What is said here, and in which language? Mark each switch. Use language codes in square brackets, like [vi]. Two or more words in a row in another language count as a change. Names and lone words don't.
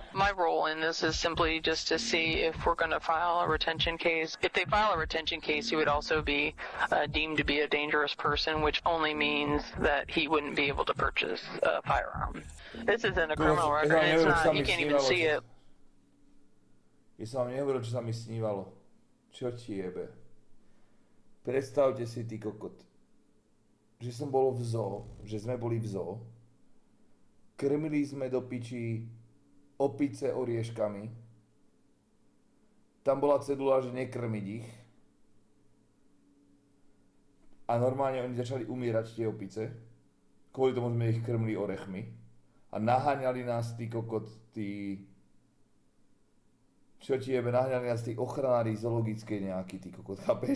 [en] My role in this is simply just to see if we're going to file a retention case. If they file a retention case, he would also be deemed to be a dangerous person, which only means that he wouldn't be able to purchase a firearm. This isn't a criminal record. It's not. You can't even see it. [sk] Ja som vám nehovoril, čo sa mi snívalo. Čo ti jebe? Predstavte si, ty kokot, že som bol v zoo, že sme boli v zoo, krmili sme do piči opice orieškami, tam bola cedula, že nekrmiť ich, a normálne oni začali umierať tie opice, kvôli tomu sme ich krmili orechmi, a naháňali nás, ty kokot, čo ti jebe, naháňali nás tí ochranári zoologické nejaký, ty kokot, chápeš?